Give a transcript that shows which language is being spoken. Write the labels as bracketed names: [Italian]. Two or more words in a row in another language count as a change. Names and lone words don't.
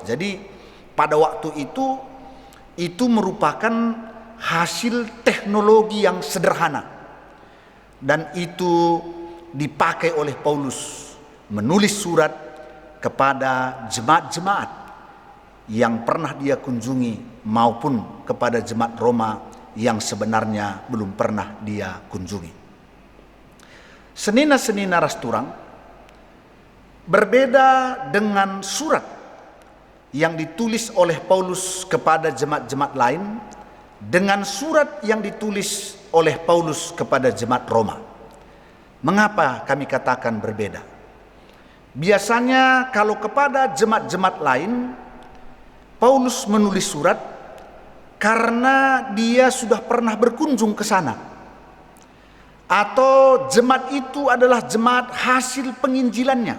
[Indonesian] Jadi pada waktu itu merupakan hasil teknologi yang sederhana, dan itu dipakai oleh Paulus menulis surat kepada jemaat-jemaat yang pernah dia kunjungi maupun kepada jemaat Roma yang sebenarnya belum pernah dia kunjungi. [Batak Karo] Senina-senina rasturang, [Indonesian] berbeda dengan surat yang ditulis oleh Paulus kepada jemaat-jemaat lain dengan surat yang ditulis oleh Paulus kepada jemaat Roma. Mengapa kami katakan berbeda? Biasanya kalau kepada jemaat-jemaat lain Paulus menulis surat karena dia sudah pernah berkunjung ke sana, atau jemaat itu adalah jemaat hasil penginjilannya.